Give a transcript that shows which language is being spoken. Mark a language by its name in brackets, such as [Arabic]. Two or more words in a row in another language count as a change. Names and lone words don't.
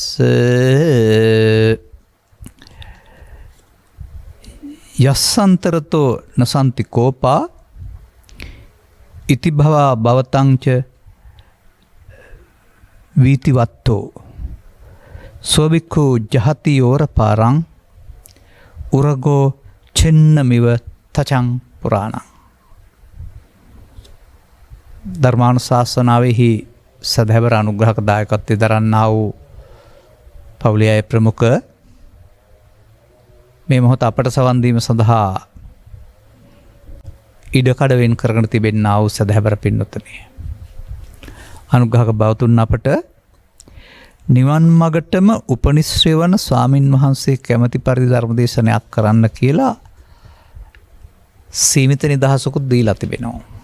[Pali] යස්සන්තරතෝ නසන්ති කෝපා ඉති භවා භවතංච වීතිවත්තෝ සෝබික්ඛු ජහති යෝර පාරං උරගෝ චෙන්නමිව තචං පුරාණං. [Sinhala] ධර්මානුශාසනාවෙහි සදහැවර අනුග්‍රහක දායකත්වය දරන්නා වූ පවුලේ අය ප්‍රමුඛ මේ මොහොත අපට සවන් දීම සඳහා ඉඩකඩ වෙන් කරගෙන තිබෙනා වූ සදහැවර පින්වත්නි, අනුග්‍රහක බවතුන් අපට නිවන් මගටම උපනිශ්‍රේ වන ස්වාමින් වහන්සේ කැමැති පරිදි ධර්මදේශනයක් කරන්න කියලා සීමිත නිදහසකුත් දීලා තිබෙනවා.